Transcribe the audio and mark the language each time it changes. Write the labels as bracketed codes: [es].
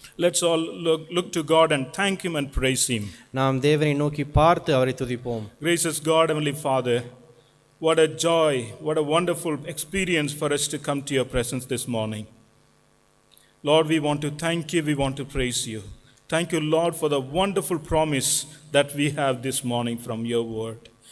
[en] Let's all look to God and thank him and praise him. [ta] நாம் தேவனை நோக்கி பார்த்து அவரை துதிப்போம். [en] Gracious God, Heavenly Father, what a joy, what a wonderful experience for us to come to your presence this morning. Lord, we want to thank you, we want to praise you. Thank you, Lord, for the wonderful promise that we have this morning from your word.